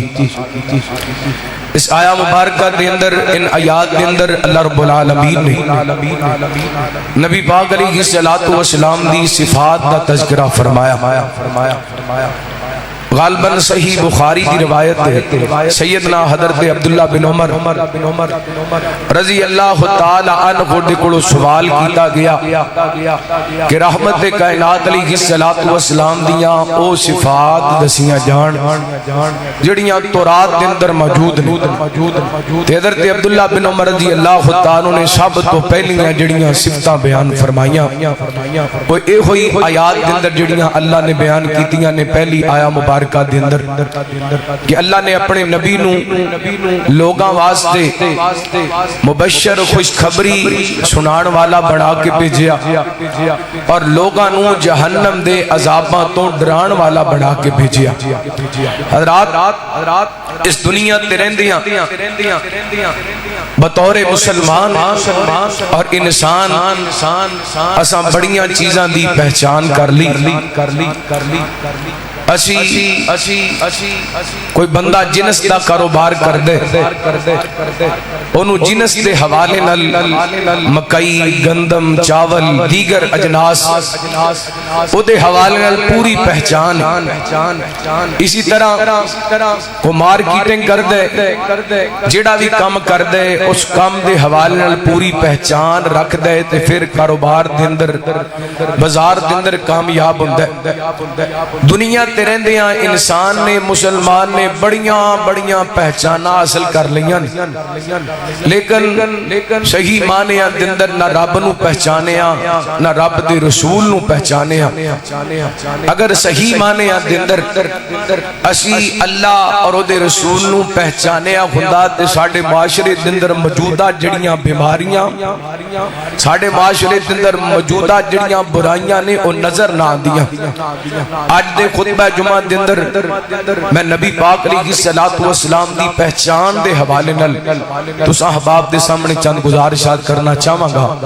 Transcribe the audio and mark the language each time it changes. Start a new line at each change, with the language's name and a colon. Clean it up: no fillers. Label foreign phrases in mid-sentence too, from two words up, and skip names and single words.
Punjabi: اس آیا مبارکہ دے اندر ان آیات دے اندر اللہ رب العالمین نے نبی پاک علیہ السلام دی صفات دا تذکرہ فرمایا۔
Urdu: غالباً صحیح بخاری کی روایت ہے،
Punjabi: سیدنا حضرت عبداللہ بن عمر
Arabic: رضی اللہ تعالی عنہ
Punjabi: دے کولوں سوال کیتا گیا کہ رحمت کائنات علیہ السلام دیاں او صفات دسیاں جان جڑیاں تورات دے اندر موجود ہیں۔ تے حضرت عبداللہ بن عمر رضی اللہ تعالی نے سب تو پہلیاں جڑیاں صفتاں بیان فرمائیاں وہ اے ہوئی آیات دے اندر جڑیاں اللہ نے بیان کیتیاں نے۔ پہلی آیا مبارکہ دے اندر کہ اللہ نے اپنے نبی نو لوگاں واسطے مبشر خوشخبری سنان والا بنا کے بھیجیا، اور لوگاں نو جہنم دے عذاباں تو ڈران والا بنا کے بھیجیا۔ حضرات اس دنیا تے رہندیاں بطور مسلمان اور انسان اساں بڑیاں چیزاں دی پہچان کر لی۔ کوئی بندہ جنس دا کاروبار کر دے، انہوں جنس دے حوالے نال مکئی گندم چاول دیگر اجناس او دے حوالے نال پوری پہچان۔ اسی طرح کو مارکیٹنگ کر دے، جڑا بھی کام کر دے اس کام دے حوالے نال پوری پہچان رکھ دے تے پھر کاروبار دے اندر بازار دے اندر کامیاب ہوندا ہے۔ دنیا تے رہندیاں انسان نے مسلمان نے بڑیاں پہچانا حاصل کر لیاں، لیکن صحیح معنیاں دے اندر نہ رب نو پہچانیا نہ رب دے رسول نو پہچانیا۔ اگر صحیح معنیاں دے اندر اسی اللہ اور دے رسول نو پہچانیا ہوندا تے ساڈے معاشرے دے اندر موجودہ جڑیاں بیماریاں ساڈے معاشرے دے اندر موجودہ جڑیاں برائیاں نے او نظر نہ آندیاں۔ آج دے خطبہ جمعہ دے اندر میں نبی پاک علیہ السلام دی پہچان دے حوالے نال تو صحاباب دے سامنے چند گزارشات کرنا چاہواں گا۔